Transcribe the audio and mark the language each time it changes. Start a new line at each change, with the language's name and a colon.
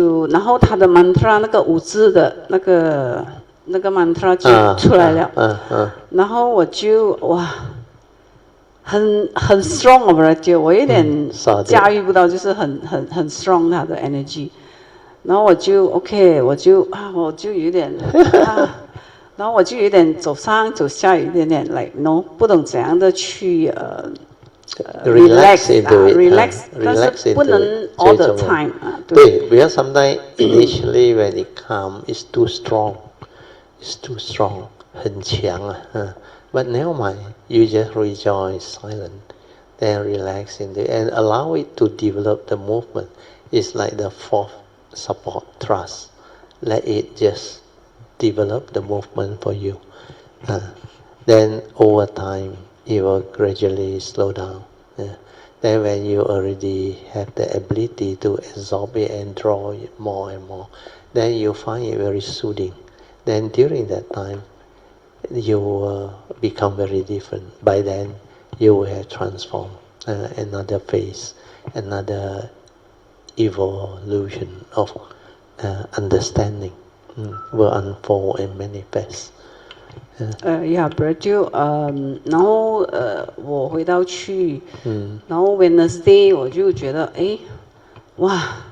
Chinese: 然后他的 mantra 那个五字的那个 mantra 就出来了，然后我就哇，很 strong 我有点驾驭不到，就是很 strong 他的 energy， 然后我就 OK， 我就有点然后我就有点走上走下，有一点 like no 不懂怎样的去relax， 但是不能
English: all the time 对 because sometimes initially when it comes it's too strong。It's too strong,
Chinese: 很强啊。
English: But never mind, you just rejoice silent, then relax into it and allow it to develop the movement. It's like the fourth support, trust. Let it just develop the movement for you. Then over time, it will gradually slow down. Then when you already have the ability to absorb it and draw it more and more, then you find it very soothing.Then during that time, you will become very different. By then, you will have transformed another phase, another evolution of understanding will unfold and manifest.
Chinese: Brother， 然后我回到去，然后 Wednesday 我就觉得哇。